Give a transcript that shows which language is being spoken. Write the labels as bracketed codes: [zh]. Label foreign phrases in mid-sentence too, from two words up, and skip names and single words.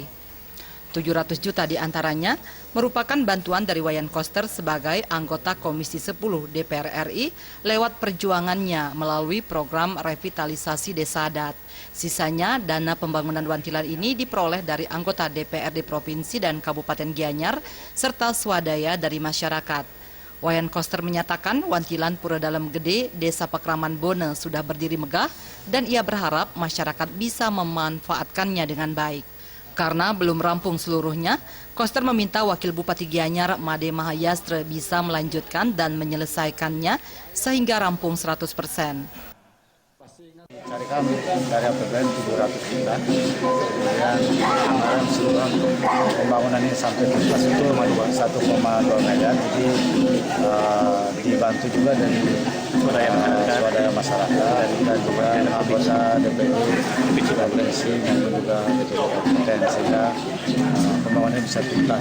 [id] 700 juta diantaranya merupakan bantuan dari Wayan Koster sebagai anggota Komisi 10 DPR RI lewat perjuangannya melalui program revitalisasi desa adat. Sisanya dana pembangunan wantilan ini diperoleh dari anggota DPRD Provinsi dan Kabupaten Gianyar serta swadaya dari masyarakat. Wayan Koster menyatakan wantilan Pura Dalem Gede Desa Pekraman Bone sudah berdiri megah dan ia berharap masyarakat bisa memanfaatkannya dengan baik. Karena belum rampung seluruhnya, Koster meminta Wakil Bupati Gianyar Made Mahayastra bisa melanjutkan dan menyelesaikannya sehingga rampung 100%. Dari kami, dari APBN 700 juta, kemudian anggaran seluruh pembangunan ini sampai tuntas itu 1,2 miliar, jadi dibantu juga dari swadaya masyarakat dan juga anggota DPD provinsi maupun juga DPD kabupaten sehingga pembangunan ini bisa tuntas.